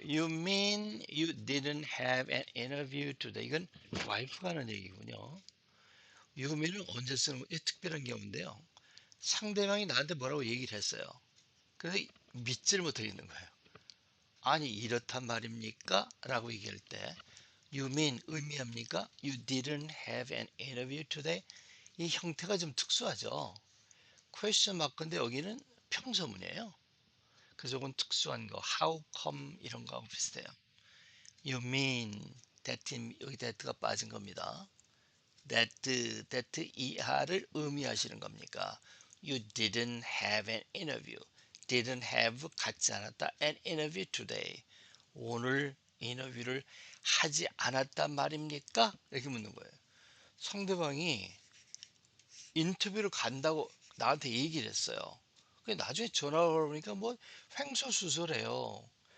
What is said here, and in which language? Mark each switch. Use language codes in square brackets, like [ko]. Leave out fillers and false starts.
[en] You mean you didn't have an interview today? [ko] 이건 와이프가 하는 얘기군요. You mean은 언제 쓰는 거? 이 특별한 경우인데요. 상대방이 나한테 뭐라고 얘기를 했어요. 그런데 믿지를 못하겠는 거예요. 아니 이렇단 말입니까? 라고 얘기할 때 You mean 의미합니까? [en] You didn't have an interview today? [ko] 이 형태가 좀 특수하죠. question mark인데 여기는 평서문이에요. 그래서 이건 특수한 거 how come 이런 거하고 비슷해요. You mean that 여기 that가 빠진 겁니다. that 이하를 의미하시는 겁니까? [en] You didn't have an interview. [ko] didn't have 갖지 않았다. an interview today. 오늘 인터뷰를 하지 않았단 말입니까? 이렇게 묻는 거예요. 상대방이 인터뷰를 간다고 나한테 얘기를 했어요. 나중에 전화가 오니까 뭐 횡설수설해요.